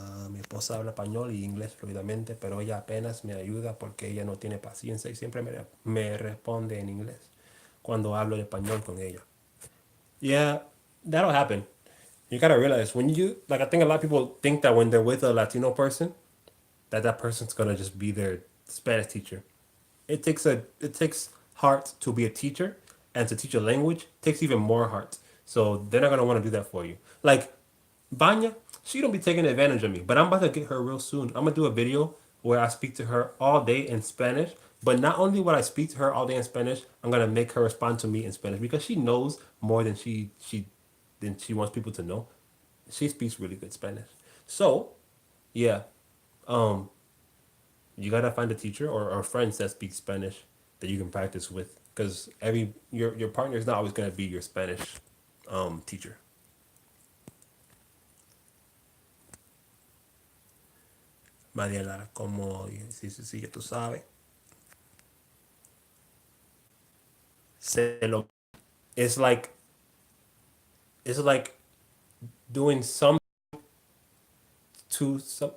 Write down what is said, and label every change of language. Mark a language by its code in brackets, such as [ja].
[es] Mi esposa habla español y inglés fluidamente, pero ella apenas me ayuda porque ella no tiene paciencia y siempre me responde en inglés cuando hablo en español con ella. [en] Yeah, that'll happen. You gotta realize when you like. I think a lot of people think that when they're with a Latino person, that person's gonna just be their Spanish teacher. It takes heart to be a teacher, and to teach a language takes even more heart. So they're not gonna want to do that for you. Like Vanya, she don't be taking advantage of me, but I'm about to get her real soon. I'm gonna do a video where I speak to her all day in Spanish. But not only will I speak to her all day in Spanish, I'm gonna make her respond to me in Spanish because she knows more than she wants people to know. She speaks really good Spanish. So yeah, um, you gotta find a teacher or friends that speak Spanish that you can practice with because your partner is not always gonna be your Spanish teacher. [es] Mariela, como sí, sí, sí, ya tú sabes. Se lo, [en] it's like it's like doing some to some.